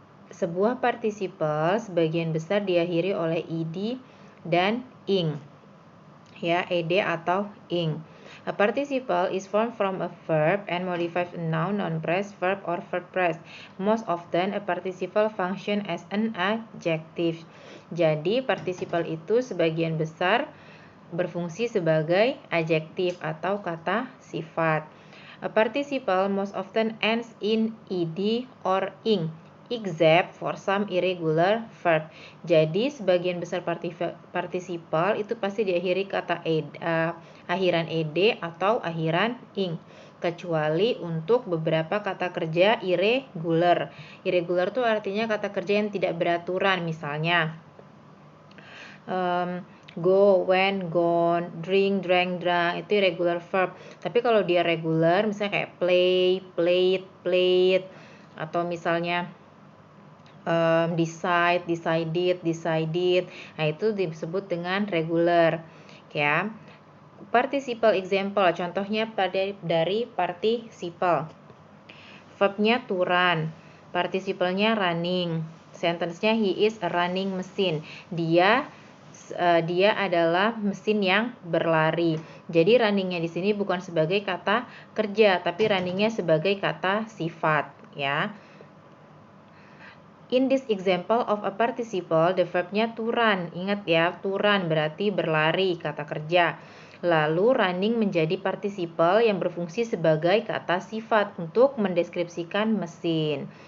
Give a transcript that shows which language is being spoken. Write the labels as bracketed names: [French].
[Indonesian] Sebuah partisipal sebagian besar diakhiri oleh ed dan ing. Ya, ed atau ing. [English] A participle is formed from a verb and modifies a noun phrase, verb, or verb phrase. Most often, a participle function as an adjective. [Indonesian] Jadi, participle itu sebagian besar berfungsi sebagai adjektif atau kata sifat. [English] A participle most often ends in ed or ing, except for some irregular verb. [Indonesian] Jadi sebagian besar participle itu pasti diakhiri kata akhiran ed atau akhiran ing, kecuali untuk beberapa kata kerja irregular. Irregular itu artinya kata kerja yang tidak beraturan, misalnya go, went, gone, drink, drank, drank, itu irregular verb. Tapi kalau dia regular, misalnya kayak play, played, played, atau misalnya decide, decided, decided. Nah, itu disebut dengan regular. Ya. Participle example, contohnya dari participle. Verbnya to run, participalnya running. [English] Sentence-nya he is a running machine. [Indonesian] Dia adalah mesin yang berlari. Jadi runningnya di sini bukan sebagai kata kerja, tapi runningnya sebagai kata sifat, ya. [English] In this example of a participle, the verbnya to run. [Indonesian] Ingat ya, to run berarti berlari, kata kerja. Lalu running menjadi participle yang berfungsi sebagai kata sifat untuk mendeskripsikan mesin.